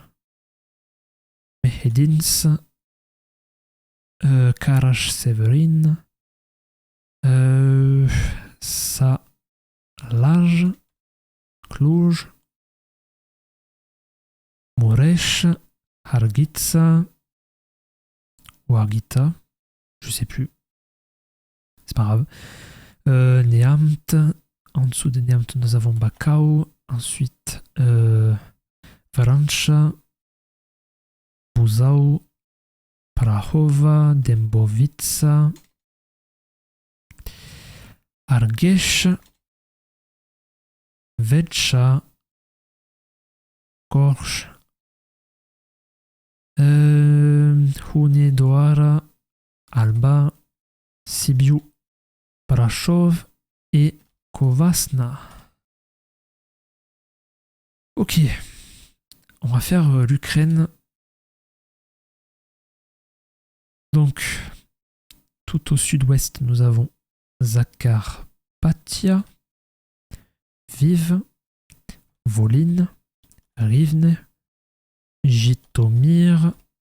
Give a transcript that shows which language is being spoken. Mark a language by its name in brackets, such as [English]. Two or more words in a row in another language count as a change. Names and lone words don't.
[French] Mehedinț, Karaș-Severin, Salaj, Cluj, Mureș, Harghita ou Harghita, je sais plus, c'est pas grave. Neamt, en dessous de Neamt nous avons Bacău, ensuite Vrancea, Buzău, Prahova, Dâmbovița, Argeș, Vecea, Gorj, Hunedoara, Alba, Sibiu, Brașov et Covasna. Ok, on va faire l'Ukraine. Donc, tout au sud-ouest, nous avons Zakarpattia, Viv, Volyn, Rivne, Jitomir,